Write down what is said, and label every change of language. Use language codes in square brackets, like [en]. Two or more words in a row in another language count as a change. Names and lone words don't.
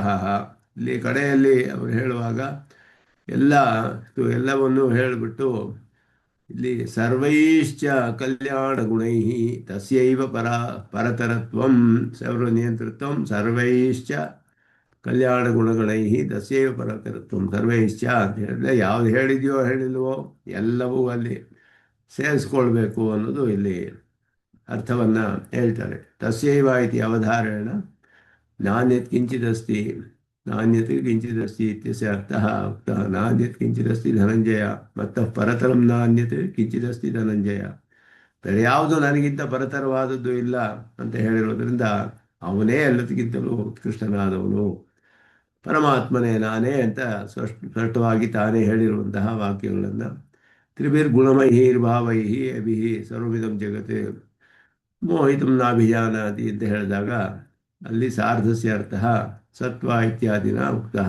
[kn] ಇಲ್ಲಿ ಕಡೆಯಲ್ಲಿ ಅವರು ಹೇಳುವಾಗ ಎಲ್ಲವನ್ನು ಹೇಳಿಬಿಟ್ಟು ಇಲ್ಲಿ [sa] ಸರ್ವೈಶ್ಚ ಕಲ್ಯಾಣ ಗುಣೈ ತಸ್ಯೈವ ಪರತರತ್ವಂ ಸರ್ವನಿಯಂತೃತ್ವಂ ಸರ್ವೈಶ್ಚ ಕಲ್ಯಾಣ ಗುಣಗಣೈ ತಸ್ಯೈವ ಪರತರತ್ವಂ ಸರ್ವೈಶ್ಚ [kn] ಅಂತ ಹೇಳಿದ್ರೆ ಯಾವುದು ಹೇಳಿದೆಯೋ ಹೇಳಿಲ್ವೋ ಎಲ್ಲವೂ ಅಲ್ಲಿ ಸೇರಿಸ್ಕೊಳ್ಬೇಕು ಅನ್ನೋದು ಇಲ್ಲಿ ಅರ್ಥವನ್ನು ಹೇಳ್ತಾರೆ. [sa] ತಸ್ಯೈವ ಇತಿ ಅವಧಾರೇಣ ನಾಣ್ಯತ್ ಕಿಂಚಿದಸ್ತಿ ನಾಣ್ಯತೆ ಕಿಂಚಿದಸ್ತಿ ಇತ್ಯಸ್ಯ ಅರ್ಥಃ ಉಕ್ತಃ. ನಾಣ್ಯತ್ ಕಿಂಚಿದಸ್ತಿ ಧನಂಜಯ ಮತ್ತಃ ಪರತರಂ ನಾಣ್ಯತೆ ಕಿಂಚಿದಸ್ತಿ ಧನಂಜಯ. [kn] ಬೇರೆ ಯಾವುದು ನನಗಿಂತ ಪರತರವಾದದ್ದು ಇಲ್ಲ ಅಂತ ಹೇಳಿರೋದ್ರಿಂದ ಅವನೇ ಎಲ್ಲದಕ್ಕಿಂತಲೂ ಉತ್ಕೃಷ್ಟನಾದವನು, ಪರಮಾತ್ಮನೇ ನಾನೇ ಅಂತ ಸ್ಪಷ್ಟವಾಗಿ ತಾನೇ ಹೇಳಿರುವಂತಹ ವಾಕ್ಯಗಳನ್ನು [sa] ತ್ರಿಭಿರ್ಗುಣಮೈರ್ಭಾವೈಃ ಅಭಿಃ ಸರ್ವವಿಧಂ ಜಗತ್ ಮೋಹಿತಂ ನಾಭಿಜಾನಾತಿ [kn] ಅಂತ ಹೇಳಿದಾಗ ಅಲ್ಲಿ [sa] ಸಾರ್ಧಸ್ಯ ಅರ್ಥ ಸತ್ವ ಇತ್ಯಾದಿನ ಉಕ್ತಃ.